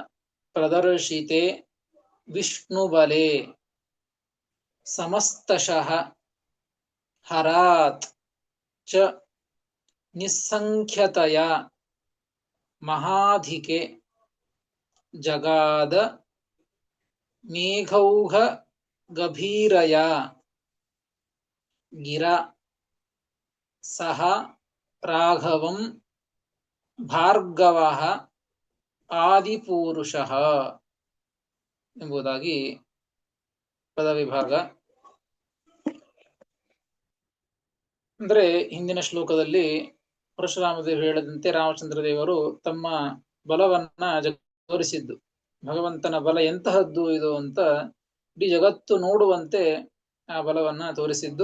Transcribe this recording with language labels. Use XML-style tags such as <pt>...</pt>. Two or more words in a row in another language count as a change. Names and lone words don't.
<sa>ಪ್ರದರ್ಶಿತೆ ವಿಷ್ಣು ಬಲೆ ಸಮಸ್ತಶಃ ಹರಾತ್ ಚ ನಿಸ್ಸಂಖ್ಯತಯ ಮಹಾಧಿಕೆ ಜಗಾದ ಮೇಘೌಘ ಗಭೀರಯ ಗಿರಾ ಸಹ ರಾಘವಂ ಭಾರ್ಗವಃ ಆದಿಪೂರುಷಃ</sa> <kn>ಎಂಬುದಾಗಿ ಪದವಿಭಾಗ. ಅಂದ್ರೆ ಹಿಂದಿನ ಶ್ಲೋಕದಲ್ಲಿ ಪರಶುರಾಮ ದೇವರು ಹೇಳಿದಂತೆ ರಾಮಚಂದ್ರ ದೇವರು ತಮ್ಮ ಬಲವನ್ನ ತೋರಿಸಿದ್ದು. ಭಗವಂತನ ಬಲ ಎಂತಹದ್ದು ಇದು ಅಂತ ಇಡೀ ಜಗತ್ತು ನೋಡುವಂತೆ ಆ ಬಲವನ್ನ ತೋರಿಸಿದ್ದು.</kn>